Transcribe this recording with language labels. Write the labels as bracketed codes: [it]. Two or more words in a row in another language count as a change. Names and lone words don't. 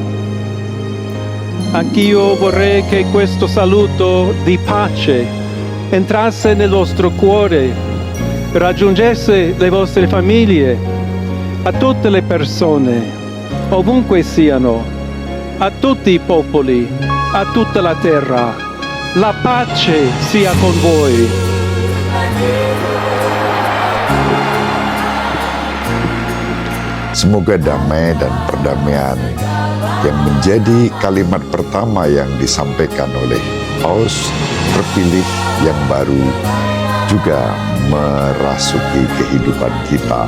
[it] Anch'io vorrei che questo saluto di pace entrasse nel vostro cuore, raggiungesse le vostre famiglie, a tutte le persone, ovunque siano, a tutti i popoli, a tutta la terra. La pace sia con voi. [id] Semoga damai dan perdamaian yang menjadi kalimat pertama yang disampaikan oleh Paus terpilih yang baru juga merasuki kehidupan kita.